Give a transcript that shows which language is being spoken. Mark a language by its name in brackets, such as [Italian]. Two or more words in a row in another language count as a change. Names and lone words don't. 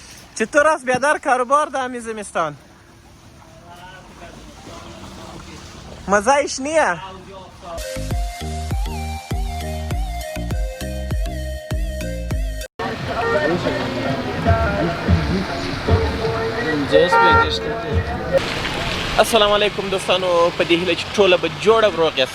[Persian] چطور است بیادر کاروبار در همین زمستان؟ مزه ایش نیه؟ [Pashto] السلام علیکم دوستانو، په دې هیله چې ټوله به جوړه روغ یاست.